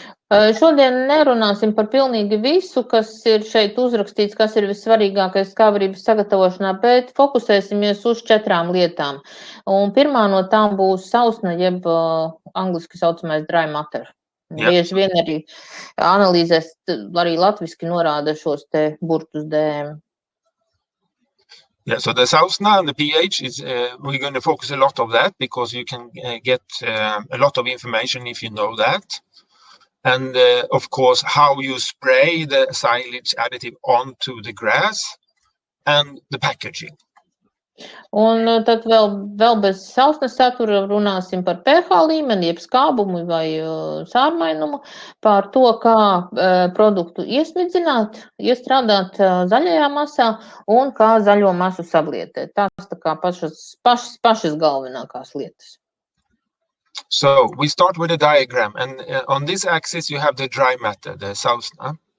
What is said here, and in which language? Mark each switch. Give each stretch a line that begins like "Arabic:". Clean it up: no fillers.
Latvian: Šodien nerunāsim par pilnīgi visu, kas ir šeit uzrakstīts, kas ir vissvarīgākais skābarības sagatavošanā, bet fokusēsimies uz 4 lietām. Un pirmā no tām būs sausna, jeb angliski saucamais dry matter. Bieži vien arī analīzēs arī latviski norāda šos te burtus DM.
English: Yeah, so the sausna and the pH is we're going to focus a lot of that because you can get a lot of information if you know that. And of course, how you spray the silage additive onto the grass and the packaging.
Latvian: Un tad vēl bez sausnes satura runāsim par pH līmeni, jeb skābumu vai sārmainumu, par to, kā produktu iesmidzināt, iestrādāt zaļajā masā un kā zaļo masu sablietēt. Tās tā kā pašas galvenākās lietas.
English: So we start with a diagram, and on this axis you have the dry matter, the sausna.